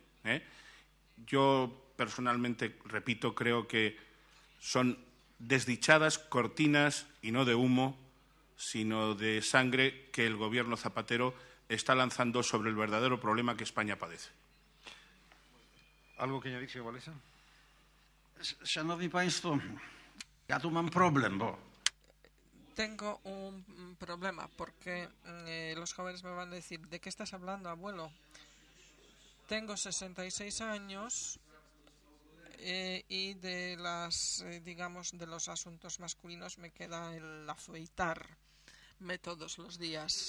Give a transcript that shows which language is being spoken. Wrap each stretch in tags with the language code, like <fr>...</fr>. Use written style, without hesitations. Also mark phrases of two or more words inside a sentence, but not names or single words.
<es>Yo, personalmente, repito, creo que son desdichadas cortinas, y no de humo, sino de sangre que el gobierno Zapatero está lanzando sobre el verdadero problema que España padece. ¿Algo que añadir, señor Valesa?</es> <pl>Szanowni Państwo, ja tu mam problem, bo...</pl> <es>Tengo un problema porque los jóvenes me van a decir, ¿de qué estás hablando, abuelo? Tengo 66 años y de de los asuntos masculinos me queda el afeitarme todos los días.</es>